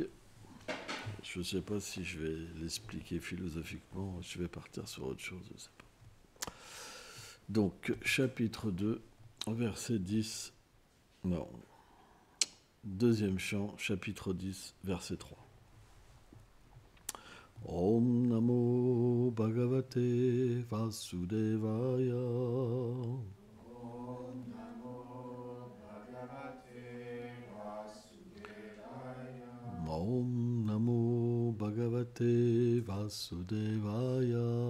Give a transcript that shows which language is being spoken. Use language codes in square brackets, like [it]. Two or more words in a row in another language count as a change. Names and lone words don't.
[fr] Je ne sais pas si je vais l'expliquer philosophiquement, je vais partir sur autre chose, je ne sais pas. Donc, chapitre 2, verset 10, non, deuxième chant, chapitre 10, verset 3. [sa] Om Namo Bhagavate Vasudevaya. Om Namo Bhagavate Vasudevaya.